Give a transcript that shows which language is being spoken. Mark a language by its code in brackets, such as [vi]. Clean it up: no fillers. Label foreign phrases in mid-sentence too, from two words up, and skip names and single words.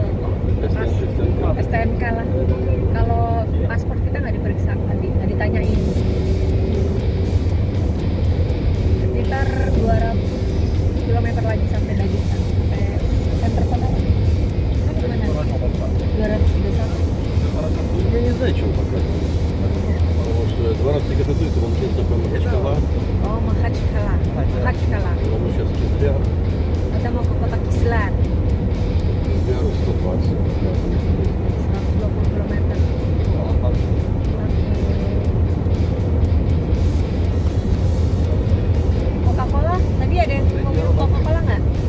[id] STNK lah. Kalau paspor kita nggak diperiksa, nggak ditanyain. Sekitar 200 km lagi sampai Dagestan, sampai center kota. Gimana? 231. [ru] Я не знаю, что он показывает. Потому что 12 красоты это вон КСП Махачкала. [id] Oh, Mahachkala. Mahachkala. [ru] Но мы сейчас Кизляр. [id] Kita mau ke kota Kislar. [ru] Кизляр 120. [id] 120 km. Coca-Cola? Tadi ada yang mau minum Coca-Cola nggak?